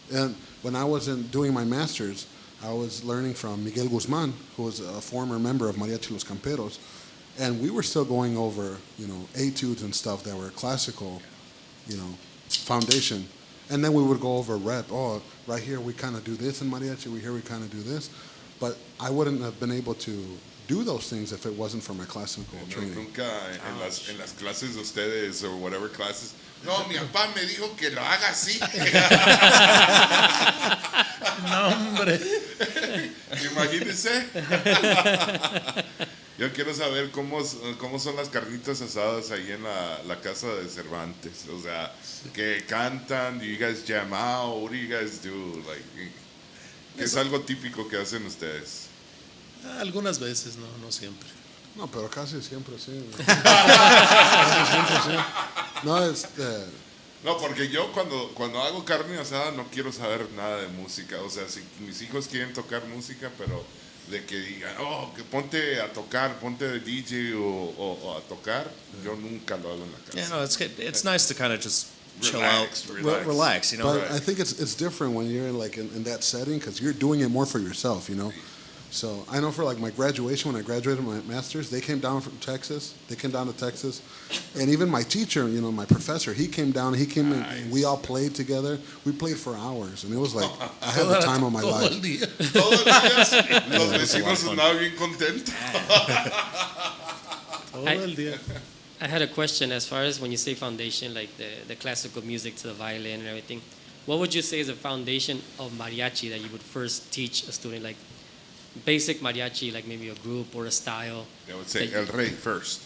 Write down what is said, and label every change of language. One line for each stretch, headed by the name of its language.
English: And when I was doing my master's, I was learning from Miguel Guzman, who was a former member of Mariachi Los Camperos, and we were still going over, etudes and stuff that were classical, foundation. And then we would go over rep. Oh, right here we kind of do this in mariachi. We kind of do this. But I wouldn't have been able to do those things if it wasn't for my classical training.
Spanish: Nunca en las clases de ustedes o
English: whatever classes.
Spanish: No, mi papá me dijo que lo haga así. No, hombre. Imagínense. Yo quiero saber cómo son las carnitas asadas ahí en la casa de Cervantes. O sea, que cantan,
English: do you guys jam out? What do you guys do?
Spanish: Que es algo típico que hacen ustedes. Algunas veces, no siempre. No, pero casi siempre sí. Casi siempre sí. No, porque yo cuando hago carne asada no quiero saber nada de música. O sea, si mis hijos quieren tocar música, pero de que digan, que ponte a tocar, ponte de DJ o a tocar, yo nunca lo hago en la casa.
English: Yeah, no, it's nice to kind of just chill Relax, out, relax. But I think it's different when you're in that setting, because you're doing it more for yourself, So I know for like my graduation, when I graduated my master's, they came down from Texas. They came down to Texas, and even my teacher, my professor, he came down. He came in, and we all played together. We played for hours, and it was like I had the time of my
Spanish: Todo
English: life.
Spanish: el día. Todos los días los vecinos andaban bien contentos. Todo el día.
English: I had a question as far as when you say foundation, like the classical music to the violin and everything. What would you say is the foundation of mariachi that you would first teach a student? Like basic mariachi, like maybe a group or a style. They would say El Rey first.